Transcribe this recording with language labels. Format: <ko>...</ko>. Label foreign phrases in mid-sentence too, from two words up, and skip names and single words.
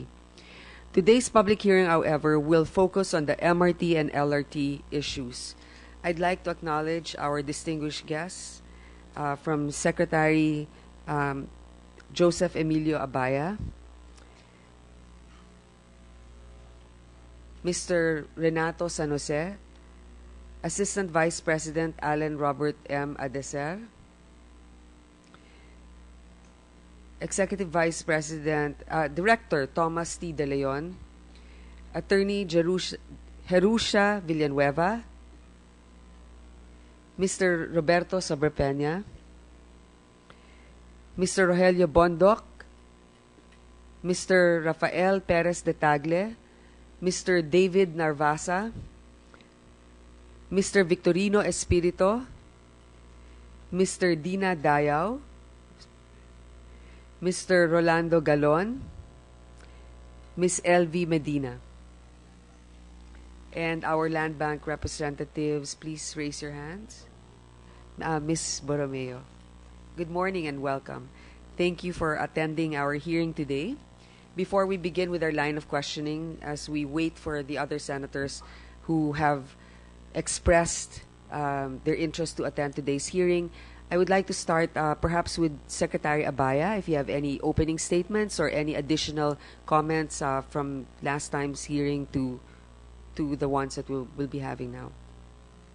<en>Today's public hearing, however, will focus on the MRT and LRT issues. I'd like to acknowledge our distinguished guests from Secretary Joseph Emilio Abaya, Mr. Renato San Jose, Assistant Vice President Alan Robert M. Adeser, Executive Vice President, Director Thomas T. De Leon, Attorney Jerusha Villanueva, Mr. Roberto Sobrepeña, Mr. Rogelio Bondoc, Mr. Rafael Perez de Tagle, Mr. David Narvasa, Mr. Victorino Espirito, Mr. Dina Dayao, Mr. Rolando Galon, Ms. LV Medina. And our land bank representatives, please raise your hands. Ms. Borromeo. Good morning and welcome. Thank you for attending our hearing today. Before we begin with our line of questioning, as we wait for the other senators who have expressed their interest to attend today's hearing, I would like to start perhaps with Secretary Abaya, if you have any opening statements or any additional comments from last time's hearing to the ones that we'll be having now.</en>